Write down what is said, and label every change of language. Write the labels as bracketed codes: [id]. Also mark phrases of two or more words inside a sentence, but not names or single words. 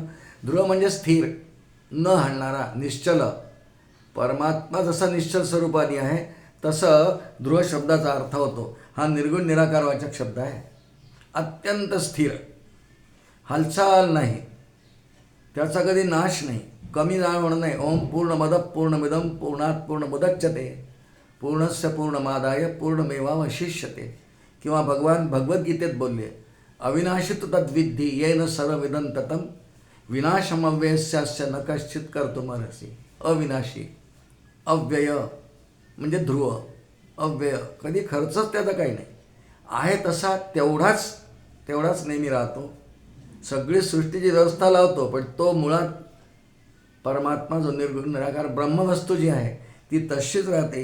[mr] ध्रुव म्हणजे स्थिर, न हलणारा, निश्चल. परमात्मा जसा निश्चल स्वरूपाने आहे तसं ध्रुव शब्दाचा अर्थ होतो. हा निर्गुण निराकारवाचक शब्द आहे. अत्यंत स्थिर, हालचाल नाही, त्याचा कधी नाश नाही, कमी जाणं नाही. [sa] ओम पूर्णमद पूर्णमिदं पूर्णात् पूर्णमुदच्यते पूर्णस्य पूर्णमादाय पूर्णमेवावशिष्यते. [mr] किंवा भगवान भगवद्गीतेत बोलले, [sa] अविनाशी तु तद्विद्धि येन सर्वमिदं ततं विनाशमव्ययस्यास्य न कश्चित कर्तुमर्हसि. [mr] अविनाशी, अव्यय म्हणजे ध्रुव, अव्यय, कधी खर्चच त्याचा काही नाही, आहे तसा तेवढाच नेहमी राहतो. सगळी सृष्टीची व्यवस्था लावतो, पण तो मुळात परमात्मा जो निर्गुण निराकार ब्रह्मवस्तू जी आहे ती तशीच राहते.